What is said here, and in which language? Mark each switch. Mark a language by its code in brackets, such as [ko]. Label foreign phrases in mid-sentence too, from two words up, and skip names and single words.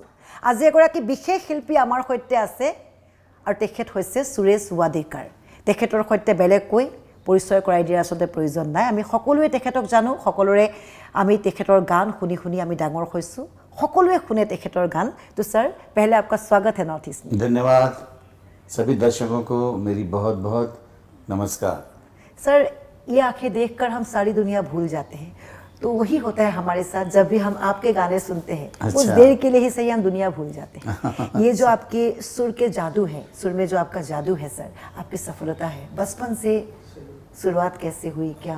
[as] আজি এগৰাকী বিশেষ শিল্পী আমাৰ সৈতে আছে আৰু তেখেত হৈছে সুৰেশ ৱাডেকাৰ। তেখেতৰ সৈতে বেলেগকৈ পৰিচয় কৰাই দিয়াৰ আসলে প্ৰয়োজন নাই। আমি সকলোৱে তেখেতক জানো, সকলোৰে আমি তেখেতৰ গান শুনি শুনি আমি ডাঙৰ হৈছো। সকলোৱে শুনে তেখেতৰ গান। [hi] তো सर पहले आपका स्वागत है नॉर्थ ईस्ट में। धन्यवाद सभी दर्शकों को मेरी बहुत बहुत नमस्कार। सर ये आंखें देखकर हम सारी दुनिया भूल जाते हैं, तो वही होता है हमारे साथ जब भी हम आपके गाने सुनते हैं। अच्छा। उस देर के लिए ही सही हम दुनिया भूल जाते हैं। ये जो आपके सुर के जादू है, सुर में जो आपका जादू है सर, आपकी सफलता है, बचपन से शुरुआत कैसे हुई, क्या?